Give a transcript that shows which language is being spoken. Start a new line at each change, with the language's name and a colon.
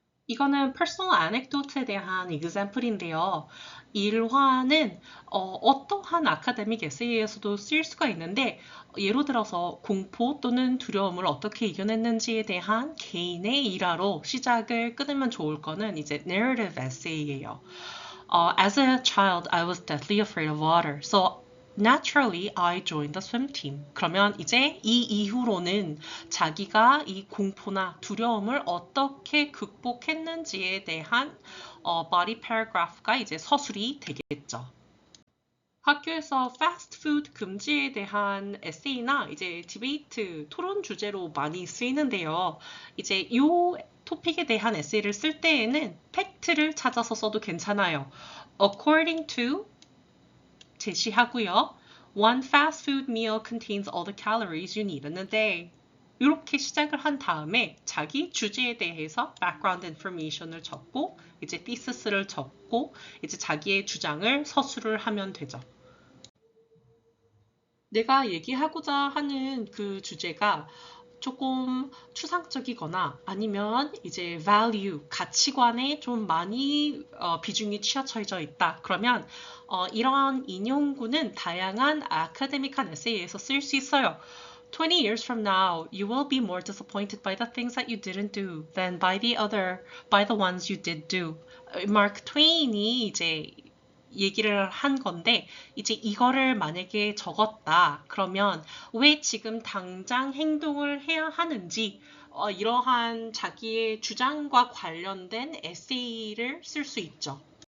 Korean: 이거는 personal anecdote에 대한 example인데요. 일화는 어떠한 아카데믹 에세이에서도 쓰일 수가 있는데 예로 들어서 공포 또는 두려움을 어떻게 이겨냈는지에 대한 개인의 일화로 시작을 끊으면 좋을 거는 이제 narrative essay예요.
English: As a child, I was deathly afraid of water. So naturally, I joined the swim team.
Korean: 그러면 이제 이 이후로는 자기가 이 공포나 두려움을 어떻게 극복했는지에 대한 body paragraph가 이제 서술이 되겠죠. 학교에서 패스트푸드 금지에 대한 에세이나 이제 디베이트 토론 주제로 많이 쓰이는데요. 이제 이 토픽에 대한 에세이를 쓸 때에는 팩트를 찾아서 써도 괜찮아요.
English: According to
Korean: 제시하고요.
English: One fast food meal contains all the calories you need in a day.
Korean: 이렇게 시작을 한 다음에 자기 주제에 대해서 background information을 적고 이제 thesis,를 적고 이제 자기의 주장을 서술을 하면 되죠. 내가 얘기하고자 하는 그 주제가 조금 추상적이거나 아니면 이제 value, 가치관에 좀 많이 비중이 치우쳐져 있다. 그러면 이런 인용구는 다양한 아카데믹한 에세이에서 쓸 수 있어요.
English: 20 years from now, you will be more disappointed by the things that you didn't do than by the ones you did do.
Korean: 마크 트웨인이 이제 얘기를 한 건데 이제 이거를 만약에 적었다 그러면 왜 지금 당장 행동을 해야 하는지 이러한 자기의 주장과 관련된 에세이를 쓸 수 있죠.